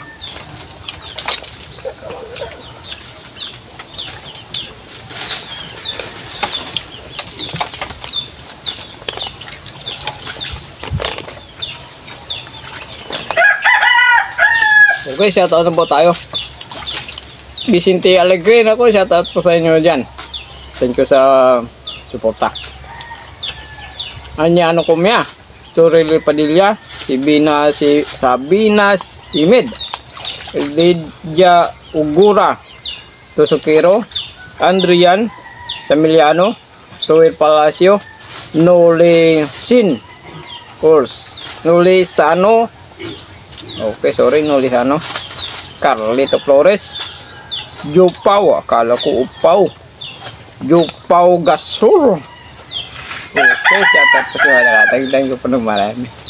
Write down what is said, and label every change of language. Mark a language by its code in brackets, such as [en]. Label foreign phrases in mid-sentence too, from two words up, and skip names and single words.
[tl] Okay, shoutout na po tayo. Vicente Alegre ako, shoutout po sa inyo dyan. [en] Thank you [tl] sa suporta. Anyano Kumya, Torrelli Padilla, Sabinas Simid, Lydia Ugura, Tosokero, Andrian Samiliano, Soel Palacio, Noli Sin, course, Noli Sano, okay, sorry, Noli Sano, Carlito Flores, Jupau, akala ko Upaw, Jupau Gasur. Okay, shoutout po sa mga nakatagdag ko po ng marami.